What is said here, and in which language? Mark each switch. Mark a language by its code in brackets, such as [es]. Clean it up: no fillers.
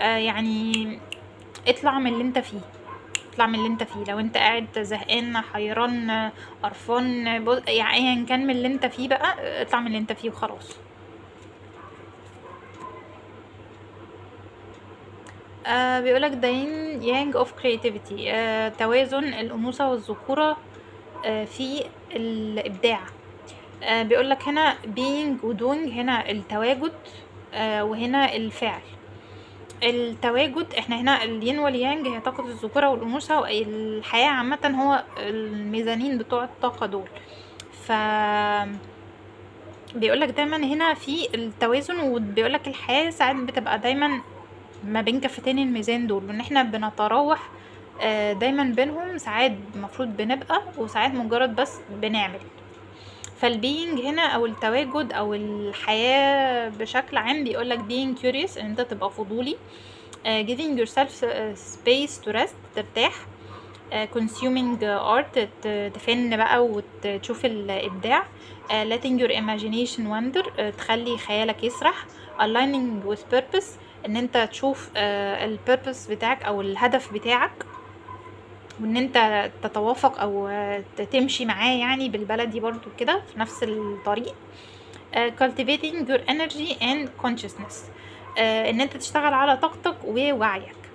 [ar] يعني اطلع من اللي انت فيه، اطلع من اللي انت فيه. لو انت قاعد زهقان حيران قرفان يعني ايا كان من اللي انت فيه بقى، اطلع من اللي انت فيه وخلاص. بيقولك [en] the yin yang of creativity. [ar] توازن الأنوثة والذكورة في الإبداع. بيقولك هنا being و doing، هنا التواجد وهنا الفعل. التواجد احنا هنا الين واليانج هي طاقة الذكورة والأنوثة، والحياة عامة هو الميزانين بتوع الطاقة دول. ف بيقولك دايما هنا في التوازن، وبيقولك الحياة ساعات بتبقى دايما ما بين كفتين الميزان دول، وان احنا بنتراوح دايما بينهم. ساعات المفروض بنبقى وساعات مجرد بس بنعمل. فالبينج هنا او التواجد او الحياة بشكل عام بيقولك [en] being curious، [ar] ان انت تبقى فضولي. [en] giving yourself space to rest، [ar] ترتاح. [en] consuming art، [ar] تفن بقى وتشوف الابداع. [en] letting your imagination wander، [ar] تخلي خيالك يسرح. [en] aligning with purpose، [ar] ان انت تشوف البيربس بتاعك او الهدف بتاعك، وان انت تتوافق او تمشي معاه، يعني بالبلدي برضو كده في نفس الطريق. [en] cultivating your energy and consciousness، [ar] ان انت تشتغل على طاقتك ووعيك.